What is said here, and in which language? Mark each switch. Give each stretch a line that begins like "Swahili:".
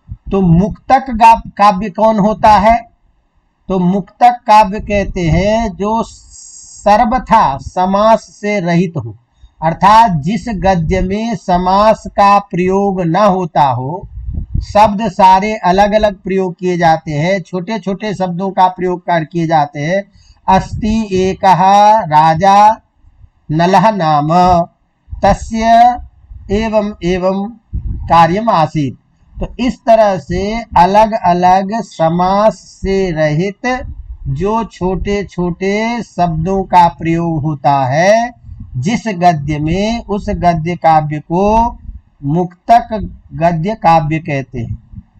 Hindi: तो मुक्तक काव्य कौन होता है? तो मुक्तक काव्य कहते हैं जो सर्वथा समास से रहित हो, अर्थात जिस गद्य में समास का प्रयोग न होता हो, शब्द सारे अलग अलग प्रयोग किए जाते हैं, छोटे छोटे शब्दों का प्रयोग कर किए जाते हैं।
Sanskrit: अस्ति एकः राजा नलः नाम तस्य एवं एवं कार्यम आसीत।
Hindi: तो इस तरह से अलग अलग समास से रहित जो छोटे छोटे शब्दों का प्रयोग होता है जिस गद्य में, उस गद्य काव्य को मुक्तक गद्य काव्य कहते हैं।